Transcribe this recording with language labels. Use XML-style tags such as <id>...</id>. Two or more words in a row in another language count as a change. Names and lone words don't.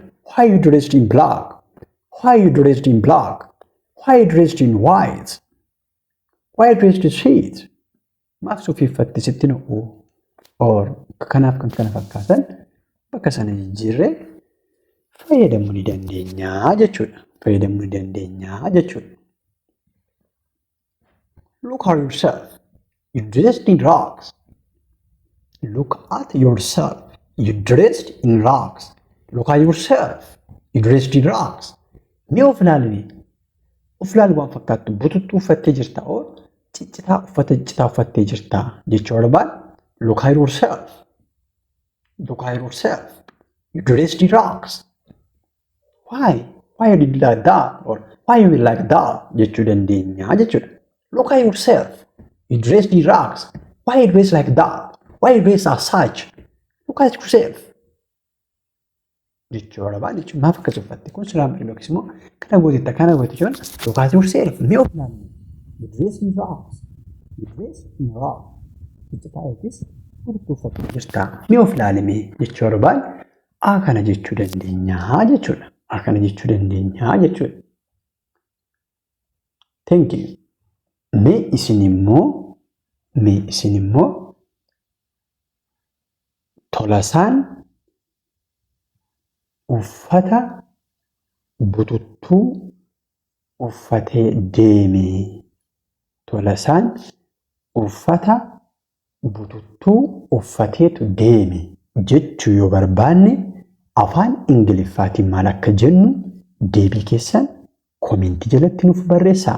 <en>Why you dressed in black? Why you dressed in black? Why you dressed in white? Why you dressed in suit?</en> <om>Maaf suufii uffatte sitti nu'u? Or kanaaf kan kana fakkaatan bakka sana jijjiirree fayyadamuu ni dandeenya jechuudha.</om> <en>Look at yourself. You dressed in rags. Look at yourself. You dressed in rags. Look at yourself. You dressed in rags.</en> <om>Mee of ilaalanii. Of ilaaluu waan fakkaattu bututtuu uffattee jirta oo ciccitaa uffattee jirta jechuu barbaan</om> <en>look at yourself. Look at yourself. You dressed in rags. Why? Why you did like that? Or why you will like that?</en> <om>Jechuu dandeenya jechuudha.</om> <en>Look at yourself. You dressed in rags. Why you dress like that? Why you dress as such? Look at yourself.</en> <om>Jechuu barbaan jechuun maaf akkas uffatte kun silaa malee yookiis immoo kana goote jechuun</om> <en>look at yourself.</en> <om>Mee of ilaalanii.</om> <en>You dress in rags. You dress in rags.</en> <om>Ciccitaa yookiis bututtuu uffattee jirta. Mee of ilaalimee jechuu barbaan kana jechuu dandeenya jechuudha.</om> <en>Thank you.</en> <om>Mee isin immoo Tolasaan uffata bututtuu uffatee deeme. Tolasaan uffata bututtuu uffateetu deeme jechuu yoo barbaanne afaan ingiliffaatiin maal akka jennu deebii keessan koomentii jalatti nuuf barreessaa.</om>